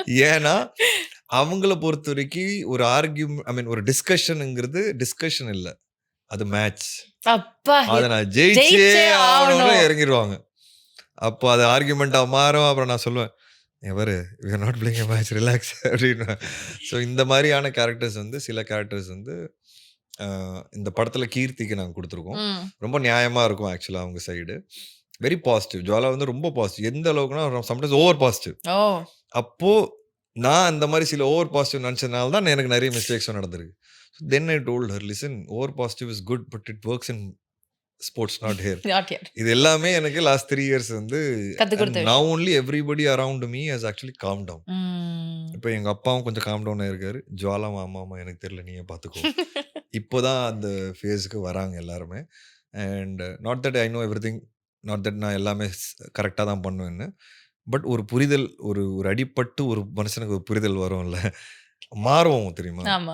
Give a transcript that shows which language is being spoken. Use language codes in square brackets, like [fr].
[ta] ஏன்னா அவங்கள பொறுத்த வரைக்கும் ஒரு ஆர்கியூமெண்ட், ஒரு டிஸ்கஷனுங்கிறது டிஸ்கஷன் இல்லை, அது மேட்ச். அதை நான் ஜெயிச்சே ஆகணும்னு இறங்கிடுவாங்க. அப்போ அது ஆர்கியூமெண்ட்டா மாறும். அப்புறம் நான் சொல்லுவேன், எவரு [en] we are not playing a match, relax [ta] அப்படின்னு. ஸோ இந்த மாதிரியான கேரக்டர்ஸ் வந்து சில கேரக்டர்ஸ் வந்து இந்த படத்தில் கீர்த்திக்கு நாங்கள் கொடுத்துருக்கோம். ரொம்ப நியாயமாக இருக்கும் ஆக்சுவலாக அவங்க சைடு. Very positive. ஜுவாலா வந்து ரொம்ப பாசிட்டிவ். எந்த அளவுக்குன்னா சம்டைம்ஸ் ஓவர் பாசிட்டிவ். அப்போது நான் அந்த மாதிரி சில ஓவர் பாசிட்டிவ் நினச்சதுனால தான் எனக்கு நிறைய மிஸ்டேக்ஸும் நடந்திருக்கு. [en] Then I told her, listen, over positive is good, but it works in sports, not here. [ta] இது எல்லாமே எனக்கு [en] Last 3 years வந்து now only everybody around me has actually calmed down. [ta] இப்போ எங்க அப்பாவும் கொஞ்சம் காம் டவுன் ஆயிருக்காரு. ஜுவாலாவும் ஆமாமா எனக்கு தெரியல, நீயே பார்த்துக்கோ. இப்போதான் அந்த ஃபேஸுக்கு வராங்க எல்லாருமே. [en] and not that I know everything, [ta] not that நான் எல்லாமே கரெக்டாக தான் பண்ணுவேன்னு. பட் ஒரு புரிதல், ஒரு அடிப்பட்டு ஒரு மனுஷனுக்கு ஒரு புரிதல் வரும்ல, மாறுவோம் தெரியுமா?